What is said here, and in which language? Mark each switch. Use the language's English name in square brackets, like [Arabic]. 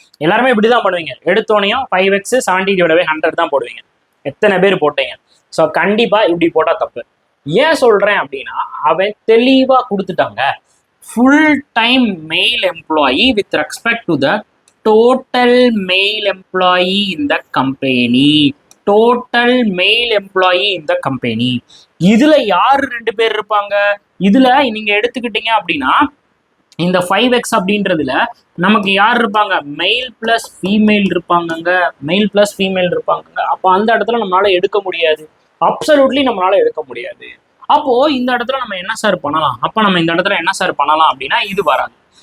[Tamil] எல்லாருமே இப்படி தான் பண்ணுவீங்க, எடுத்தோனையும் 5x 70/100 தான் போடுவீங்க. எத்தனை பேர் போட்டீங்க? [English] so [Tamil] கண்டிப்பாக இப்படி போட்டால் தப்பு. ஏன் சொல்கிறேன் அப்படின்னா, அவன் தெளிவாக கொடுத்துட்டாங்க, [English] Full time male employee with respect to the total male employee in the company. Total male employee in the company. [Tamil] இதுல யார் 2 பேர் இருப்பாங்க? இதுல நீங்க எடுத்துக்கிட்டீங்க அப்படின்னா இந்த 5x அப்படின்றதுல நமக்கு யார் இருப்பாங்க, மெயில் பிளஸ் ஃபீமேல் இருப்பாங்க, மெயில் பிளஸ் ஃபீமேல் இருப்பாங்க. அப்போ அந்த இடத்துல நம்மளால எடுக்க முடியாது, அப்சல்யூட்லி நம்மளால எடுக்க முடியாது. அப்போ இந்த இடத்துல நம்ம என்ன சார் பண்ணலாம், அப்போ நம்ம இந்த இடத்துல என்ன சார் பண்ணலாம் அப்படின்னா இது வராது.